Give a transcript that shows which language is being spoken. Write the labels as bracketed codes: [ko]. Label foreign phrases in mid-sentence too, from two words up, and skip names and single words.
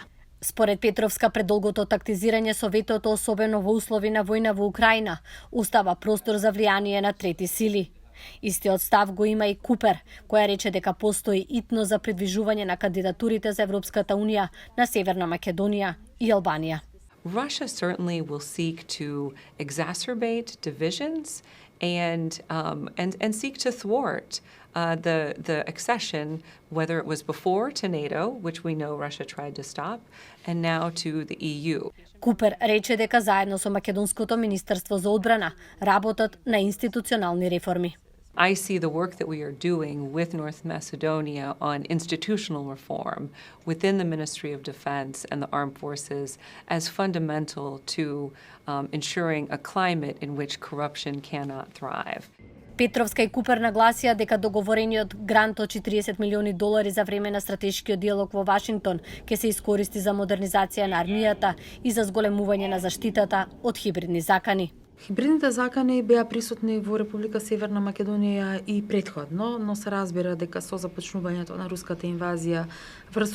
[mk] Според Петровска, предолгото тактизирање со ветото, особено во услови на војна во Украина, остава простор за влијание на трети сили. Истиот став го има и Купер, која рече дека постои итно за придвижување на кандидатурите за Европската Унија на Северна Македонија и Албанија. [en] Russia certainly will seek to exacerbate divisions and seek to thwart the accession, whether it was before to NATO, which we know Russia tried to stop, and now to the EU. [mk] Купер рече дека заедно со Македонското министерство за одбрана работат на институционални реформи. [en] I see the work that we are doing with North Macedonia on institutional reform within the Ministry of Defense and the Armed Forces as fundamental to ensuring a climate in which corruption cannot thrive. [mk] Петровска и Купер нагласија дека договорениот грант од $40 милиони за време на стратешкиот диалог во Вашингтон ќе се искористи за модернизација на армијата и за зголемување на заштитата од хибридни закани. Хибридните закани беа присутни во Република Северна Македонија и претходно, но се разбира дека со започнувањето на руската инвазија врз